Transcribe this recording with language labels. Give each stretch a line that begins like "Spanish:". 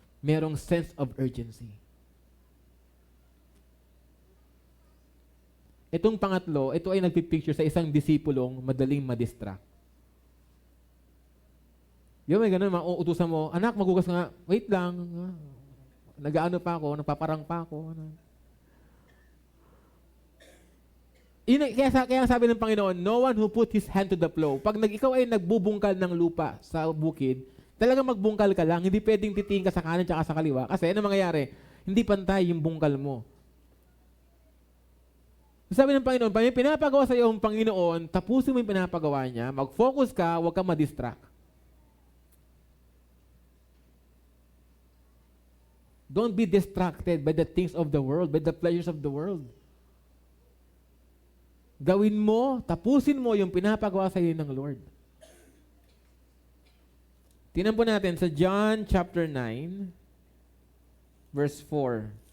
Filipino: Merong sense of urgency. Itong pangatlo, ito ay nagpipicture sa isang disipulong madaling madistract. Yung may ganun, mauutusan mo, anak, magugas nga, wait lang, nag-ano pa ako, nagpaparang pa ako. Kaya sabi ng Panginoon,
English: no one who put his hand to the plow.
Filipino: Pag ikaw ay nagbubungkal ng lupa sa bukid, talagang magbungkal ka lang, hindi pwedeng titingin ka sa kanan at sa kaliwa. Kasi ano mangyayari? Hindi pantay yung bungkal mo. Sabi ng Panginoon, pag may pinapagawa sa iyo ang Panginoon, tapusin mo yung pinapagawa niya, mag-focus ka, huwag kang madistract.
English: Don't be distracted by the things of the world, by the pleasures of the world.
Filipino: Gawin mo, tapusin mo yung pinapagawa sa iyo ng Lord. Tingnan po natin sa John chapter 9, verse 4.